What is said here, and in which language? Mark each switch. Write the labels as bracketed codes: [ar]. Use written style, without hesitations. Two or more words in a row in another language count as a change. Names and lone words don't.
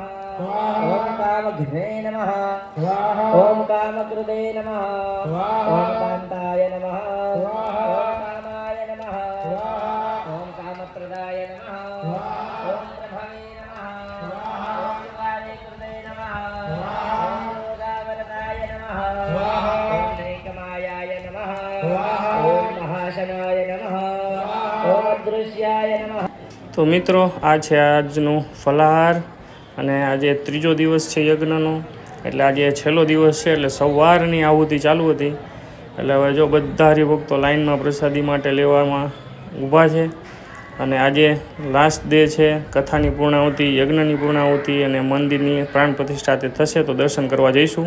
[sa] ॐ कामघ्ने नमः ॐ कामकृते नमः ॐ कान्ताय नमः ॐ कामाय नमः ॐ कामप्रदाय नमः ॐ प्रभवे नमः ॐ युगादिकृते नमः ॐ योगावरदाय नमः ॐ नैकमायाय नमः ॐ महाशनाय नमः ॐ अदृश्याय नमः। [gu] તો મિત્રો આ છે આજનું ફલાહાર અને આજે ત્રીજો દિવસ છે યજ્ઞનો, એટલે આજે છેલ્લો દિવસ છે. એટલે સવારની આહુતિ ચાલુ હતી, એટલે હવે જો બધા હરિભક્તો લાઈનમાં પ્રસાદી માટે લેવામાં ઊભા છે. અને આજે [en] last day [gu] છે કથાની પૂર્ણાહુતિ, યજ્ઞની પૂર્ણાહુતિ અને મંદિરની પ્રાણ પ્રતિષ્ઠા તે થશે, તો દર્શન કરવા જઈશું.